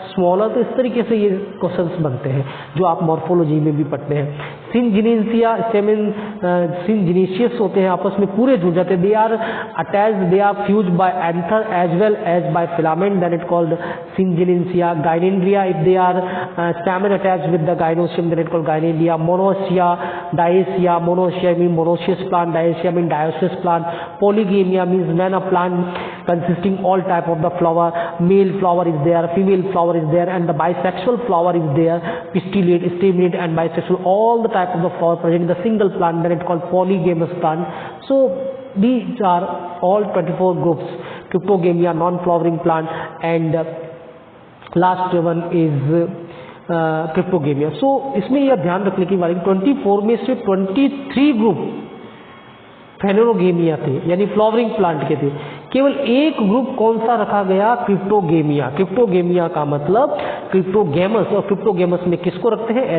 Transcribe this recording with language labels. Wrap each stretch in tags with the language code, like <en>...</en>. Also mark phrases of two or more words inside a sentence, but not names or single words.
<hi>तो इस तरीके से ये क्वेश्चंस बनते हैं जो आप मॉर्फोलॉजी में भी पढ़ते हैं।</hi> <en>syngenesia stamen syngenesious</en> <hi>होते हैं, आपस में पूरे जुड़ जाते हैं,</hi> <en>they are attached, they are fuse by anther as well as by filament, then it called syngenesia. gynandria, if they are stamen attached with the gynoecium, then it called gynandria. monoecia, diecia, monoecia mean monoecious plant, diecia mean dioecious plant. polygamia means when a plant consisting all type of the flower, male flower is there, female flower is there, and the bisexual flower is there, pistillate, staminate and bisexual, all the type of the flower present in the single plant, then it called polygamous plant. So these are all 24 groups. Cryptogamia, non-flowering plant, and last one is cryptogamia.</en> <hi>So इसमें यह ध्यान रखने की बात है 24 में से 23 ग्रुप फेनेरोगेमिया थे, यानी</hi> <en>flowering plant</en> <hi>के थे. केवल एक ग्रुप कौन सा रखा गया? क्रिप्टोगेमिया. क्रिप्टोगेमिया का मतलब क्रिप्टोगेमस, और क्रिप्टोगेमस में किसको रखते हैं?</hi>